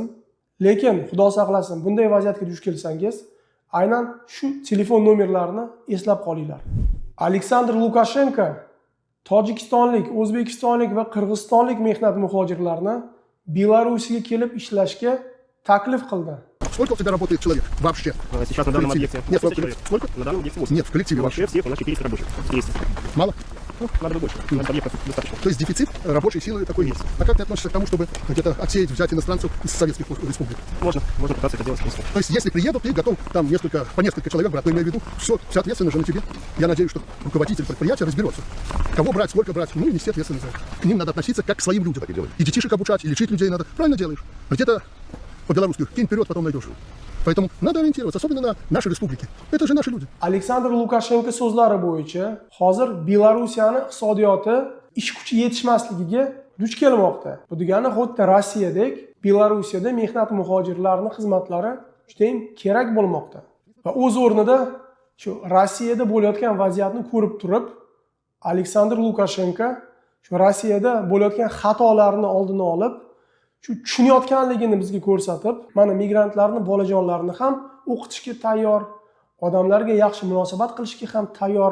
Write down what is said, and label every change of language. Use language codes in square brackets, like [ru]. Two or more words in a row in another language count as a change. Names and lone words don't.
[uz] Lekin Xudo saqlasin, bunday vaziyatga duch kelsangiz, aynan shu telefon nomerlarini eslab qolinglar. Aleksandr Lukashenko tojikistonlik, o'zbekistonlik va qirg'izistonlik mehnat muhojirlarni Belarusga kelib ishlashga taklif qildi. [ru] Сколько у тебя работает человек вообще? Сейчас на данном объекте. Нет, Сколько? сколько? На данном объекте 80. Нет, в коллективе вообще. Всех у нас 400 рабочих. 200. Мало? Надо больше. Объектов достаточно. То есть дефицит рабочей силы такой есть. А как ты относишься к тому, чтобы где-то отсеять, взять иностранцев из советских республик? Можно пытаться это делать, в принципе. То есть если приедут, ты готов там по несколько человек брать, но имею в виду, вся ответственность же на тебе. Я надеюсь, что руководитель предприятия разберется. Кого брать, сколько брать, ну и нести ответственность за это. К ним надо относиться как к своим людям. И детишек обучать, и лечить людей надо. Правильно делаешь. Где-то по-белорусски кинь вперед, потом найдешь. Поэтому надо ориентироваться, особенно на наши республики. Это же наши люди. [uz] Aleksandr Lukashenko so'zlari bo'yicha hozir Belarusiyani iqtisodiyoti ish kuchi yetishmasligiga duch kelmoqda. Bu degani xuddi Rossiyadek Belarusiyada mehnat muhojirlarining xizmatlari juda ham kerak bo'lmoqda. Va o'z o'rnida shu Rossiyada bo'layotgan vaziyatni ko'rib turib, Aleksandr Lukashenko shu Rossiyada bo'layotgan xatolarni oldini olib, shu tushunayotganligini bizga ko'rsatib, mana migrantlarni, bolajonlarni ham o'qitishga tayyor, odamlarga yaxshi munosabat qilishga ham tayyor.